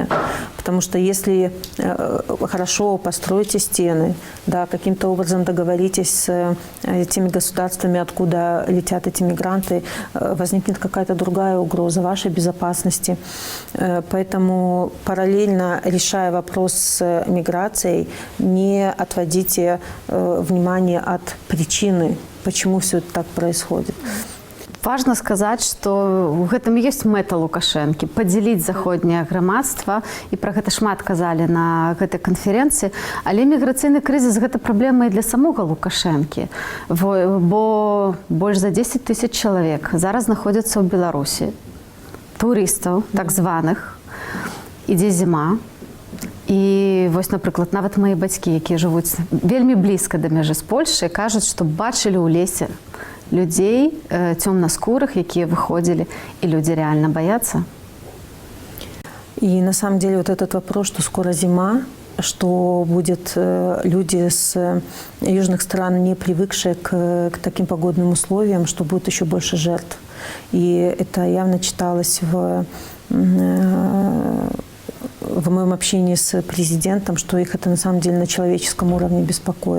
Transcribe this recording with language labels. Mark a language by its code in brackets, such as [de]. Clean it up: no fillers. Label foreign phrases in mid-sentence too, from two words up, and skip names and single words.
[ru] Потому что если хорошо построите стены, да, каким-то образом договоритесь с теми государствами, откуда летят эти мигранты, возникнет какая-то другая угроза вашей безопасности. Поэтому параллельно, решая вопрос с миграцией, не отводите внимание от причины, почему все это так происходит. [be] Важна сказаць, што ў гэтым ёсць мэта Лукашэнкі – падзяліць заходняе грамадства, і пра гэта шмат казалі на гэтай канферэнцыі. Але міграцыйны крызіс – гэта праблема і для самога Лукашэнкі, бо больш за 10 000 чалавек зараз знаходзяцца ў Беларусі, турыстаў, так званых, ідзе зіма. І вось, напрыклад, нават мае бацькі, якія жывуць вельмі блізка да мяжы з Польшай, кажуць, што бачылі ў лесе людей темноскурых, якія выходили, [ru] и люди реально боятся. И на самом деле вот этот вопрос, что скоро зима, что будут люди с южных стран, не привыкшие к таким погодным условиям, что будет еще больше жертв. И это явно читалось в моем общении с президентом, что их это на самом деле на человеческом уровне беспокоит.